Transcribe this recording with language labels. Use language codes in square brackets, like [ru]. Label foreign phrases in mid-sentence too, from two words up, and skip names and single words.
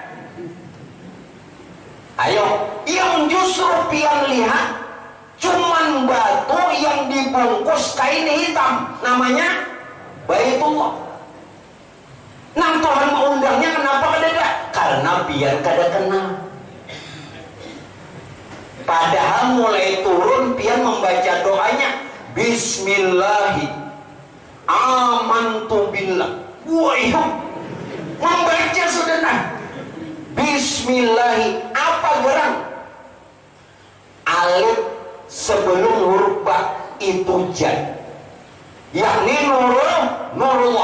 [bjn] Ayo, yang justru pian lihat cuman batu yang dibungkus kain hitam, namanya Baitullah. Nang Tuhan mengundangnya kenapa kadeda? Karena pian kada kenal. Padahal mulai turun pian membaca doanya, [ar] Bismillahi amantu billah. [bjn] Wah, iya, membaca sudah nah. Bismillahi, apa gerang? [id] Alif sebelum huruf ba itu jad, yakni nurullah.